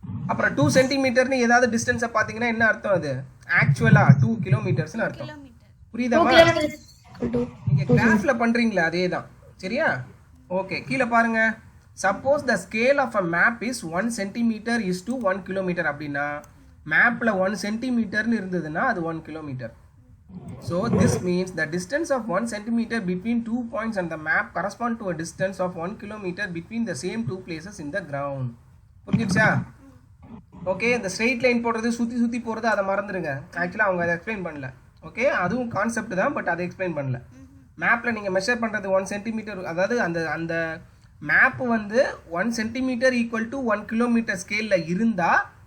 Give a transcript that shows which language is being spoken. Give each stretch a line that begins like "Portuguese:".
Tamil: அப்புறம் 2 சென்டிமீட்டர்னு ஏதாவது டிஸ்டன்ஸை பார்த்தீங்கன்னா என்ன அர்த்தம்? அது ஆக்சுவலாக 2 கிலோமீட்டர்ஸ்னு அர்த்தம். புரியுதாமா? நீங்கள் கிராஃபில் பண்ணுறீங்களா அதே தான். சரியா? ஓகே, கீழே பாருங்க.
English: suppose the scale of a map is 1 centimetre is to 1 kilometre
Tamil: அப்படின்னா மேப்பில் 1 சென்டிமீட்டர்னு இருந்ததுன்னா அது 1 kilometre.
English: So this means the distance of 1 centimeter between 2 points on the map correspond to a distance of 1 kilometer between the same 2 places in the ground.
Tamil: புரிஞ்சிடுச்சா? Okay, இந்த straight line போடுறது சுற்றி போகிறது அதை மறந்துடுங்க. ஆக்சுவலாக அவங்க அதை எக்ஸ்பிளைன் பண்ணல. ஓகே, அதுவும் கான்செப்ட் தான், பட் அதை எக்ஸ்பிளைன் பண்ணல. மேப்பில் நீங்கள் மெஷர் பண்ணுறது 1 சென்டிமீட்டர், அதாவது அந்த மேப்பு வந்து 1 சென்டிமீட்டர் ஈக்குவல் டு 1 கிலோமீட்டர் ஸ்கேலில் இருந்தால்